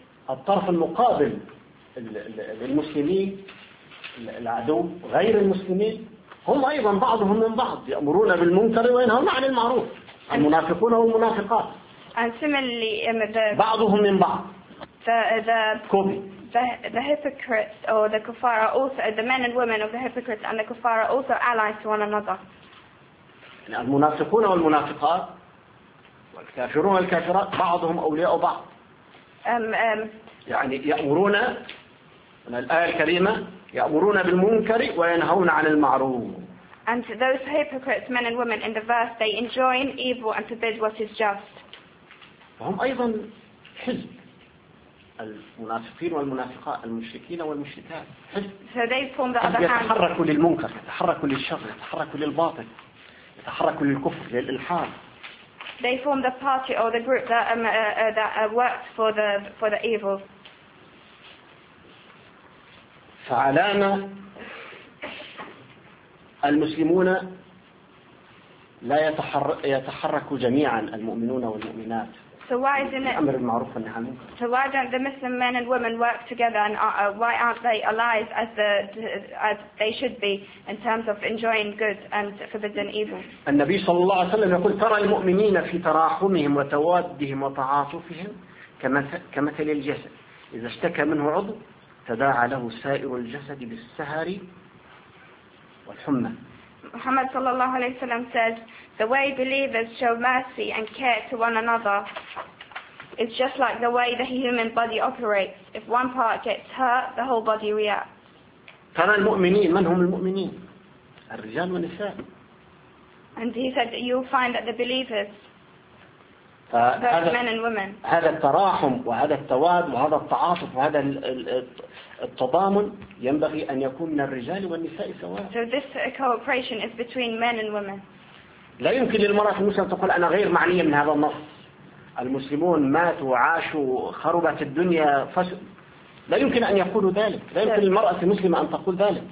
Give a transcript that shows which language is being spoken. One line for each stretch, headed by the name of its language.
Arabic: الطرف المقابل للمسلمين العدو غير المسلمين هم أيضا بعضهم من بعض يأمرون بالمنكر وينهون عن المعروف المنافقون والمنافقات
English: and similarly the,
Arabic: بعضهم من بعض
English: the hypocrites or the kuffar are also the men and women of the hypocrites and the kuffar are also allies to one another
Arabic: المنافقون والمنافقات والكافرون والكافرات بعضهم أولياء بعض يعني يأمرون من الآية الكريمة يأمرون بالمنكر وينهون عن المعروف
English: and those hypocrites men and women in the verse they enjoin evil and forbid what is just
Arabic: فهم أيضا حزب المنافقين والمنافقات المشركين والمشركات
English: so they form the other hand
Arabic: يتحركوا للمنكر يتحركوا للشر يتحركوا للباطل يتحركوا للكفر للإلحاد
English: they form the party or the group that works for the evil
Arabic: فعلانا المسلمون لا يتحرك جميعا المؤمنون والمؤمنات بأمر المعروف والنهي عن المنكر
English: so why don't the Muslim men and women work together and why aren't they allies as they should be in terms of enjoying good and forbidding evil
Arabic: النبي صلى الله عليه وسلم يقول ترى المؤمنين في تراحمهم وتوادهم وتعاطفهم كمثل الجسد إذا اشتكى منه عضو تداعى له سائر الجسد بالسهر والحمى
English: Muhammad sallallahu alayhi wa sallam said, the way believers show mercy and care to one another is just like the way the human body operates. If one part gets hurt, the whole body reacts.
Arabic: ترى المؤمنين من هم المؤمنين؟ الرجال والنساء.
English: And he said that you'll find that the believers, men and women,
Arabic: هذا التراحم وهذا التواد وهذا التعاطف وهذا التضامن ينبغي أن يكون من الرجال والنساء سواء.
English: So this cooperation is between men and women.
Arabic: لا يمكن للمرأة المسلمة تقول أنا غير معنية من هذا النص. المسلمون ماتوا وعاشوا خربت الدنيا لا يمكن أن يقولوا ذلك. لا يمكن للمرأة المسلمة أن تقول ذلك.